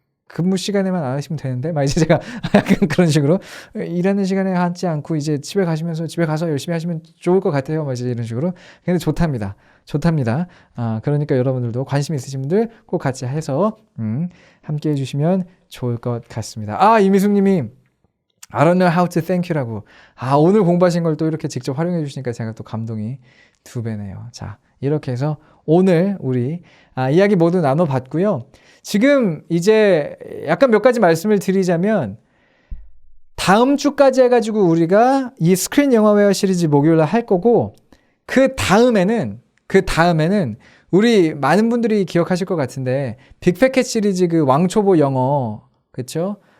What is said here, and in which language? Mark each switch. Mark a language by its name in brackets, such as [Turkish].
[Korean] 근무 시간에만 안 하시면 되는데, 막 이제 제가 약간 그런 식으로 일하는 시간에 하지 않고 이제 집에 가서 열심히 하시면 좋을 것 같아요. 막 이제 이런 식으로. 근데 좋답니다. 그러니까 여러분들도 관심 있으신 분들 꼭 같이 해서 함께 해주시면 좋을 것 같습니다. 이미숙님이 [English] I don't know how to thank you [Korean] 라고. 오늘 공부하신 걸 또 이렇게 직접 활용해 주시니까 제가 또 감동이 2배네요. 자, 이렇게 해서 오늘 우리 이야기 모두 나눠봤고요. 지금 이제 약간 몇 가지 말씀을 드리자면, 다음 주까지 해가지고 우리가 이 스크린 영어회화 시리즈 목요일날 할 거고, 그 다음에는 우리 많은 분들이 기억하실 것 같은데 빅패켓 시리즈 그 왕초보 영어, 그쵸?